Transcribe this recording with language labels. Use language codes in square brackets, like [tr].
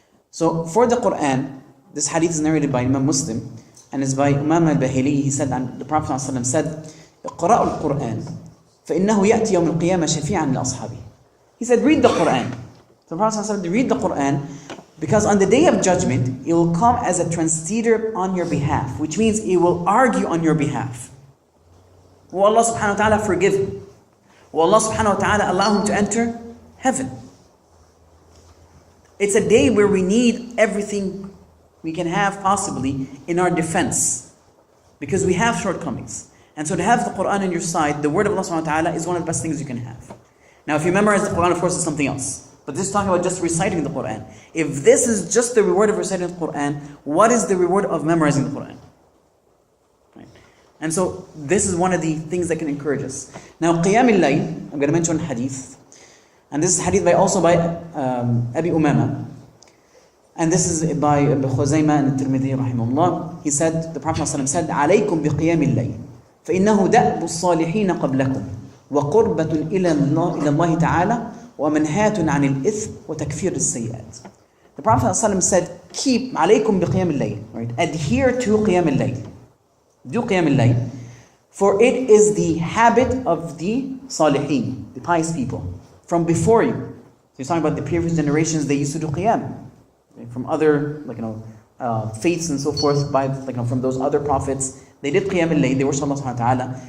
[en] So for the Quran, this hadith is narrated by Imam Muslim, and is by Imam al-Bahili. He said, and the Prophet ﷺ said, [ar] اقرأوا القرآن فإنه يأتي يوم القيامة شفيعا لأصحابه. [en] He said, read the Quran. So the Prophet ﷺ said, read the Quran, because on the day of judgment, it will come as a translator on your behalf, which means it will argue on your behalf. Will Allah subhanahu wa ta'ala forgive him? Will Allah subhanahu wa ta'ala allow him to enter heaven? It's a day where we need everything we can have possibly in our defense, because we have shortcomings. And so to have the Quran on your side, the word of Allah subhanahu wa ta'ala, is one of the best things you can have. Now if you memorize the Quran, of course, it's something else. But this is talking about just reciting the Quran. If this is just the reward of reciting the Quran, what is the reward of memorizing the Quran? Right. And so this is one of the things that can encourage us. Now Qiyam al-Layl, I'm going to mention hadith. And this is hadith also by Abi Umama. And this is by Abu Khuzaymah and Tirmidhi rahimahullah. He said, the Prophet ﷺ said, [ar] عَلَيْكُمْ بِقِيَامِ اللَّيْلِ فَإِنَّهُ دَأْبُ الصَّالِحِينَ قَبْلَكُمْ وَقُرْبَةٌ إِلَى اللَّهِ تَعَالَى وَمَنْهَاتٌ عَنِ الْإِثْمِ وَتَكْفِيرِ السَّيِّئَاتِ. [en] The Prophet ﷺ said, keep [ar] عَلَيْكُمْ بِقِيَامِ اللَّيْلِ, [en] right? Adhere to Qiyam al-Layl. Do Qiyam al-Layl. For it is the habit of the Salihin, the pious people, from before you. So he's talking about the previous generations, they used to do Qiyam. From other, faiths and so forth, from those other prophets, they did Qiyam al-Layl, they worship Allah subhanahu wa ta'ala.